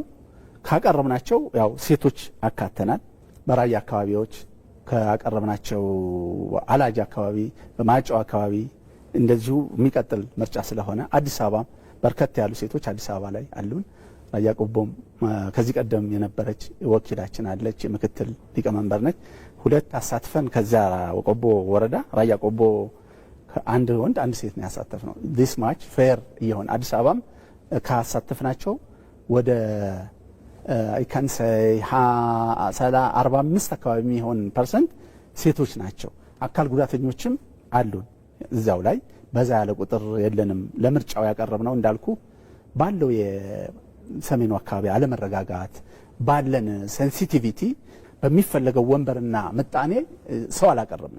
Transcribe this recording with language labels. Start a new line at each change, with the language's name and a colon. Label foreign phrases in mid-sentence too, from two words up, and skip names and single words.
Amharic: ካቀረብናቸው ያው ሴቶች አካተናል። በራያ አካባቢዎች ካቀረብናቸው አላጅ አካባቢ በማጫው አካባቢ እንደዚሁ የሚቀጥል ምርጫ ስለሆነ አዲስ አበባ በርከት ያሉ ሴቶች አዲስ አበባ ላይ አሉን። ራያ ቆቦም ከዚህ ቀደም የነበረች ወኪላችን አለች፣ ምክትል ሊቀመንበር ነች። 2 አሳትፈን ከዛ ቆቦ ወረዳ ራያ ቆቦ አንድ ወንድ አንድ ሴት ነው ያሳተፍነው።
English: this much fair
Amharic: ይሆን አዲስ አበባም ካሳተፍናቸው ወደ
English: I can say
Amharic: 45 አካባቢ የሚሆን ፐርሰንት ሴቶች ናቸው። አካል ጉዳተኞችም አሉን እዛው ላይ በዛ ያለ ቁጥር የለንም። ለምርጫው ያቀረብነው እንዳልኩ ባለው የሰሜኑ አካባቢ አለመረጋጋት ባለን ሴንሲቲቪቲ በሚፈለገው ወንበርና ምጣኔ ሰው አላቀረብንም።